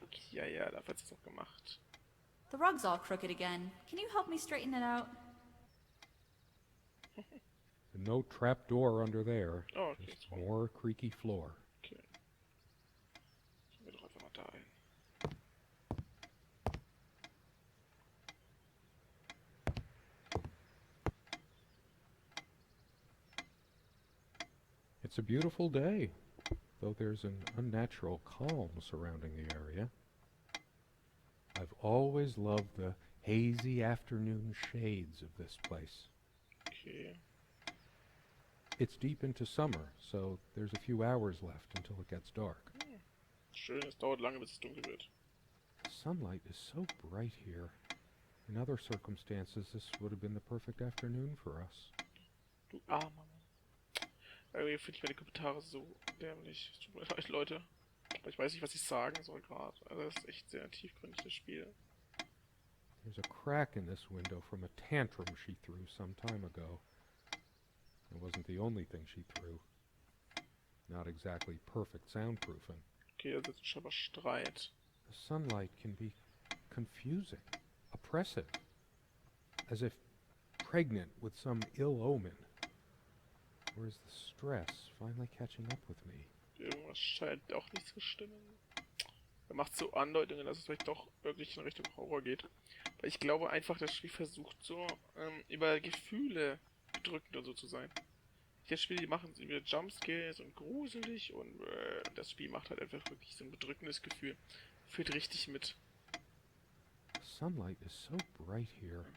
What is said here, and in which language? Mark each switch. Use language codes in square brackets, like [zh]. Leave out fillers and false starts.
[de] Ja, dafür hat sie es auch gemacht. [en] The rug's all crooked again. Can you help me straighten it out? No trap door under there, Oh, okay, just more creaky floor. Okay. [de] Gehen wir doch einfach mal da ein. [en] It's a beautiful day, though there's an unnatural calm surrounding the area. I've always loved the hazy afternoon shades of this place. Okay. It's deep into summer, so there's a few hours left until it gets dark. [de] Schön, es dauert lange, bis es dunkel wird. [en] The sunlight is so bright here. In other circumstances, this would have been the perfect afternoon for us. [de] Du armer Mann. Irgendwie finde ich meine Kommentare so dämlich. Es tut mir leid, Leute. Aber ich weiß nicht, was ich sagen soll gerade. Also das ist echt sehr tiefgründig, das Spiel. [en] There's a crack in this window from a tantrum she threw some time ago. It wasn't the only thing she threw. Not exactly perfect soundproofing. [de] Okay, also jetzt ist schon mal Streit. [en] The sunlight can be confusing, oppressive, as if pregnant with some ill omen. Or is the stress finally catching up with me? [de] Irgendwas scheint auch nicht zu stimmen. Er macht so Andeutungen, dass es vielleicht doch wirklich in Richtung Horror geht. Weil ich glaube einfach, das Spiel versucht so über Gefühle bedrückend und so zu sein. Das Spiel, die machen es über Jumpscares und gruselig und das Spiel macht halt einfach wirklich so ein bedrückendes Gefühl. Fühlt richtig mit. [en] The sunlight is so bright here.